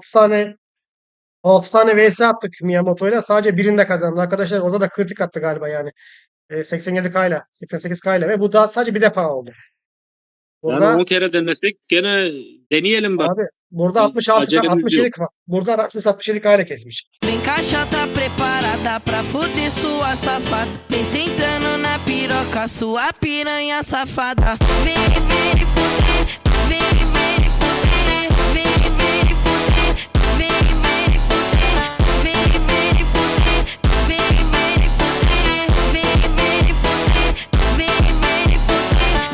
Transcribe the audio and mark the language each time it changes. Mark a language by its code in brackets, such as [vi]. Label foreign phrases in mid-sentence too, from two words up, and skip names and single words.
[tr] 6 tane vs attık Miyamoto'yla. Sadece birinde kazandı. Arkadaşlar orada da kritik attı galiba yani. 87K ile 88K ile ve bu da sadece bir defa oldu. Yani 10 Burada kere denesek gene deneyelim bak. abi burada 66K Acelemiz yok. 67K. Burada Ramses 67K ile kesmiş. [pt] Vem cá, tá preparada pra fuder sua safada. Vem sentando na piroca, sua piranha safada. Vem, vem fuder, vem, vem fuder, vem, vem fuder, vem, vem fuder, vem, vem fuder, vem, vem fuder, vem, vem fuder, vem, vem fuder.